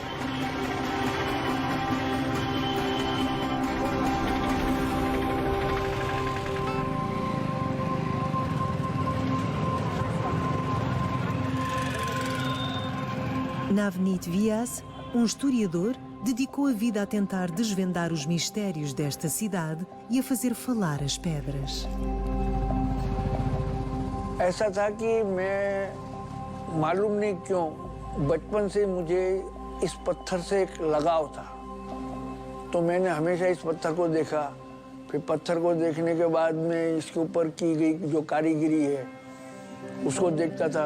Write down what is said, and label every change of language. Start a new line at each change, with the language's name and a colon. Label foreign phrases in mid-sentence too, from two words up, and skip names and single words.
Portuguese: Navneet Vyas, historiador, dedicou a vida a tentar desvendar os mistérios desta cidade e a fazer falar as pedras.
Hindi: ऐसा था कि मैं मालूम नहीं क्यों बचपन से मुझे इस पत्थर से एक लगाव था, तो मैंने हमेशा इस पत्थर को देखा। फिर पत्थर को देखने के बाद में इसके ऊपर की गई जो कारीगरी है उसको देखता था।